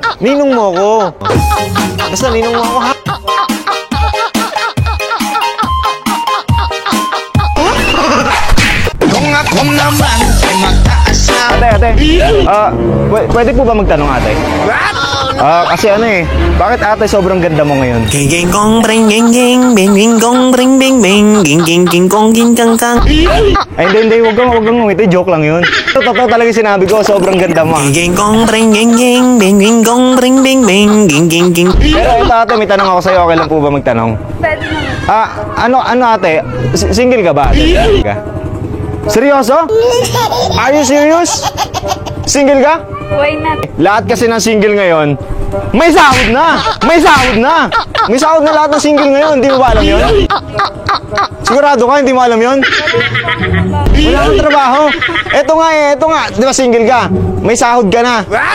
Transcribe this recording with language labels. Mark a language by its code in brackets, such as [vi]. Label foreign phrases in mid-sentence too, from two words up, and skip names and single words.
[tl] Ninong mo ako. Basta ninong mo ako, ha? Kung ako naman ay mag-aasawa. Ate, pwede po ba magtanong, ate? [en] What? [tl] Kasi bakit ate sobrang ganda mo ngayon? Ging ging gong bring ging ging bing ging gong bring bing bing ging ging ging gong ging kang kang. Ay, hindi, wag kang ngumiti, joke lang yun. Totoo talaga sinabi ko, sobrang ganda mo. Ging ging gong bring ging ging bing ging gong bring bing bing ging ging ging. Pero ito ate, may tanong ako sa'yo, okay lang po ba magtanong? Pwede naman. Ano ate, single ka ba ate? Single ka? Seryoso? [en] Are you serious? [tl] Single ka? [en] Why not? [tl] Lahat kasi ng single ngayon, may sahod na! May sahod na lahat ng single ngayon, hindi mo ba alam yun? Sigurado ka, hindi mo alam yun? Wala kang trabaho. Eto nga, di ba single ka? May sahod ka na. [en] What?